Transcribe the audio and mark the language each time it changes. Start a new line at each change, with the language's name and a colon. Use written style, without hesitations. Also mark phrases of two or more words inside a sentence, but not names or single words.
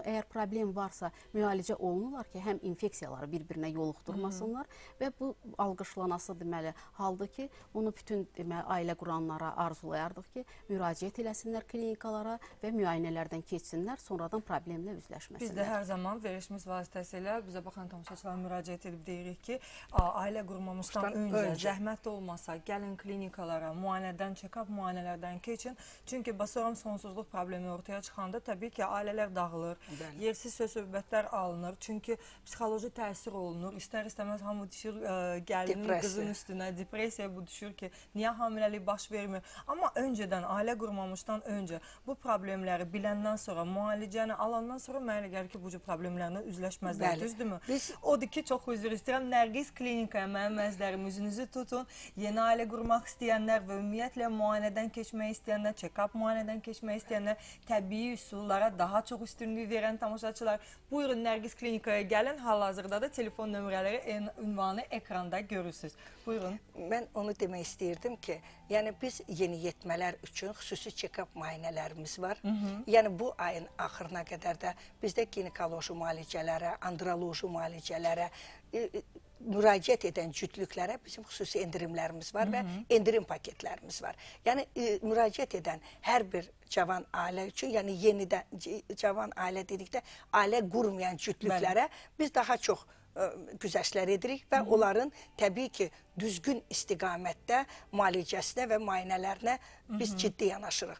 Azerbaijani: Əgər problem varsa, müalicə olunurlar ki, həm infeksiyaları bir-birinə yoluxdurmasınlar və bu alqışlanası deməli haldır ki, bunu bütün ailə quranlara arzulayardıq ki, müraciət eləsinlər klinikalara və müayinələrdən keçsinlər, sonradan problemlə üzləşməsinlər. Biz də hər zaman verişimiz vasitəsilə bizə baxan tamaşaçılara müraciət edib deyirik ki, ailə qurmamışdan öncə zəhmət olmasa, gəlin klinikalara, müayinədən check-up müayinələrdən keçin. Çünki sonra sonsuzluq problemi ortaya çıxanda təbii ki, ailələr dağılır, yersiz söz-söhbətlər alınır. Çünki psixoloji təsir olunur. İstər-istəməz hamı düşür gəlinin, qızın üstünə, depressiya bu düşür ki, niyə hamiləlik baş vermir? Amma öncədən, ailə qurmamışdan öncə bu problemləri biləndən sonra, müalicəni alandan sonra mənə gəlir ki, bu cür problemlərlə üzləşməzlər, düzdürmü? Odur ki, çox üzr istəyirəm, Nərgiz klinikaya mənim əzlərim üzünüzü tutun. Yeni ailə qurmaq istəyənlər və ümumiyyətlə müayinədən keçmək istəyənlər, check-up müayinədən keçmək istəyənlər, təbii üsullara daha çox üstünlük verən tamaşaçılar, buyurun Nərgiz klinikaya gəlin. Hal-hazırda da telefon nömrələri, ünvanı ekranda görürsünüz. Buyurun. Mən onu demək istəyirdim ki, yəni biz yeniyetmələr üçün xüsusi check-up müayinələrimiz var. Yəni bu ayın axırına qədər də bizdə ginekoloji müalicələrə, androloji müalicələrə, müraciət edən cütlüklərə bizim xüsusi endirimlərimiz var və endirim paketlərimiz var. Yəni müraciət edən hər bir cavan ailə üçün, yəni yenidən cavan ailə dedikdə ailə qurmayan cütlüklərə biz daha çox güzəştlər edirik və onların təbii ki, düzgün istiqamətdə müalicəsinə və müayinələrinə biz ciddi yanaşırıq.